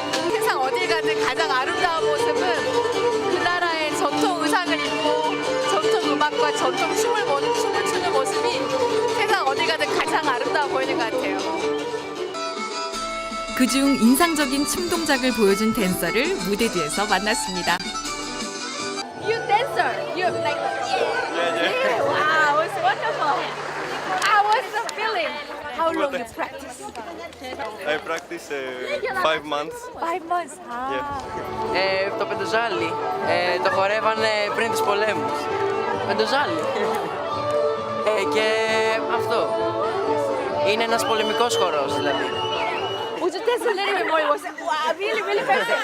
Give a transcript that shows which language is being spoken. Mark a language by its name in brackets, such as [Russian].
[Korean] 세상 어딜 가든 가장 아름다운 모습은 그 나라의 전통 의상을 입고 전통 음악과 전통 춤을 추는 모습이 세상 어딜 가든 가장 아름다워 보이는 것 같아요. 그중 인상적인 춤 동작을 보여준 댄서를 무대 뒤에서 만났습니다. [English] You dancer, you like yeah. Wow, it's wonderful. How was the feeling? How long you practice? I practice 5 months. 5 months. [Greek] Το πεντοζάλι. Το χορεύανε πριν τους πολέμους. Πεντοζάλι. Και αυτό. Είναι ένας πολεμικός χορός δηλαδή. [English] Would you dance a little bit more? It was wow, really, really fancy.